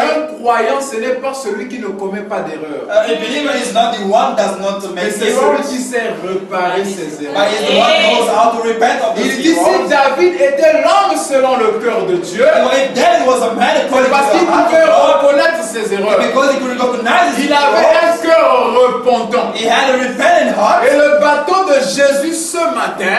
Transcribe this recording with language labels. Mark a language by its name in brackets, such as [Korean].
[French] un croyant, ce n'est pas celui qui ne commet pas d'erreur, [English] a believer is not the one that does not [French] mais [English] make [French] c'est celui qui [English] errors, [French] sait réparer ses [English] but [French] erreurs. [English] is the one who knows how to repent of [French] Il [English] those [French] dit, si [English] errors. [French] David était l'homme selon le cœur de Dieu, [English] If David was a man according [French] parce [English] to [French] qu'il [English] the heart [French] pouvait [English] of God, [French] reconnaître ses erreurs. [English] because he could recognize his [French] Il avait [English] errors, [French] un cœur repentant. [English] he had a repentant heart, [French] Et le bateau de Jésus ce matin